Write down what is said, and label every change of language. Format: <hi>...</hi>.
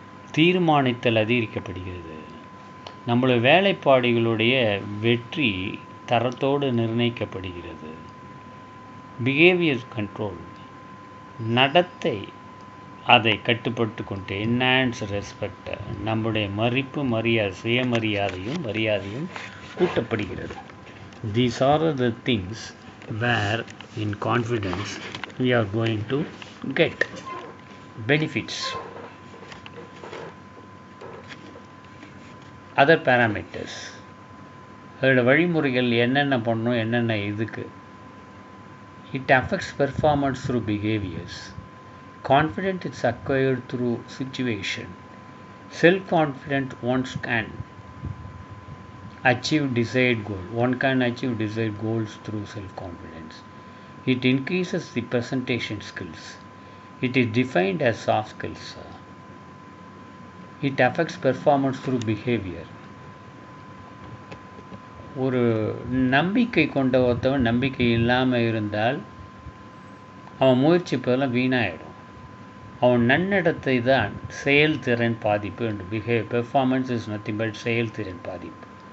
<ta>தீர்மானித்தல் அதிகரிக்கப்படுகிறது. நம்மளுடைய வேலைப்பாடுகளுடைய வெற்றி தரத்தோடு நிர்ணயிக்கப்படுகிறது. பிஹேவியர் கண்ட்ரோல், நடத்தை அதை கட்டுப்பட்டு கொண்டு என்ஹான்ஸ் ரெஸ்பெக்ட், நம்முடைய மதிப்பு மரியாதை மரியாதையும் கூட்டப்படுகிறது.</ta> <en>These are the things where in confidence we are going to get benefits. Other parameters,</en> <ta>அதோட வழிமுறைகள் என்னென்ன பண்ணணும், என்னென்ன இதுக்கு.</ta> <en>It affects performance through behaviors. Confidence is acquired through situation. Self-confident one can achieve desired goal. One can achieve desired goals through self-confidence. It increases the presentation skills. It is defined as soft skills. It affects performance through behavior.</en> <ta>ஒரு நம்பிக்கை கொண்ட ஒருத்தவன் நம்பிக்கை இல்லாமல் இருந்தால் அவன் முயற்சிப்பதெல்லாம் வீணாயிடும். அவன் நன்னடத்தை தான் செயல்திறன் பாதிப்பு என்று</ta> <en>performance is nothing but</en> <ta>செயல்திறன் பாதிப்பு.</ta>